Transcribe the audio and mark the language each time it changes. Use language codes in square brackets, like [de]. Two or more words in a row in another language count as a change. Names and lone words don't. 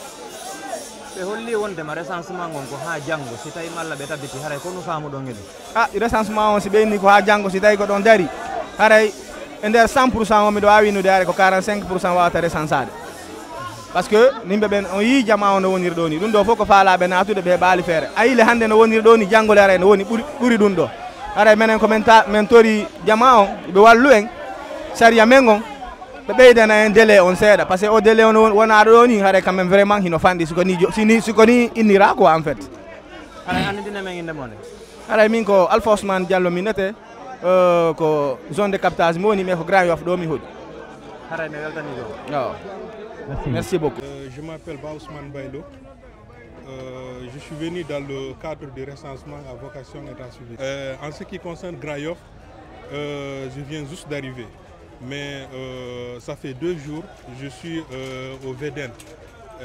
[ff] ɓe holli wondema recensement on ko ha janggo si tawi malla ɓe tabbiti haray kono famuɗon e recensement on si ɓeyni ko ha janggo si tawi ko ɗon dari haray e nder 100% o miɗo wawi winude haray ko 45% wawata recensade [fr] par ce que [ff] yimɓe ɓen on yi jama o no woniri ɗo ni ɗum ɗo fof ko faalaɓe natude ɓe ɓaali feere ayile hande no woniri ɗo ni janggole aray no woni ɓuuri ɗum ɗo haray minen komin min tori jama on ɓe wallu en saria men on ɓe ɓeydana en délai on seeɗa [fr] par ce que [ff] o délai on wonaɗo ɗo ni haray [fr] quand même vraiment [ff] hino fanɗi sikoni innira [fr] quoi en fait [ff] haray andidina men inde monde haray min ko Alpha Ousmane Diallo minete ko [fr] zone de captage [ff] mi woni mais ko Grand Yoff ɗo mi hoɗi haray mi weltani ɗo [fr] waaw merci beaucoup je m'appelle Ousmane Baylo. Je suis venu dans le cadre du recensement à vocation état civil. En ce qui concerne Grand Yoff, je viens juste d'arriver. Mais ça fait 2 jours, je suis au VDN.